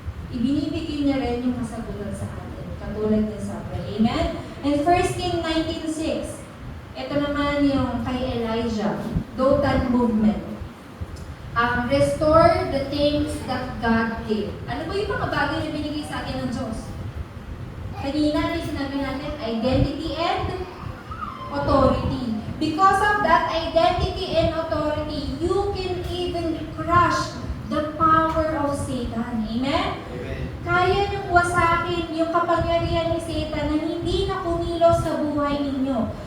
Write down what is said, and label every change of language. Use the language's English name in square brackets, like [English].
[Filipino] Ibinibigay niya rin yung kasagutan sa atin. Katulad din sa atin. Amen? And 1 King 19:6. Ito naman yung kay Elijah. Dothan movement. [English] Restore the things that God gave. [Filipino] Ano ba yung mga bagay na binigay sa atin ng Diyos? Kanina, sinabi natin, identity and authority. [English] Because of that identity and authority, you can even crush the power of Satan. Amen? [Filipino] Kaya niyong wasakin yung kapangyarihan ni Satan na hindi na kumilos sa buhay ninyo.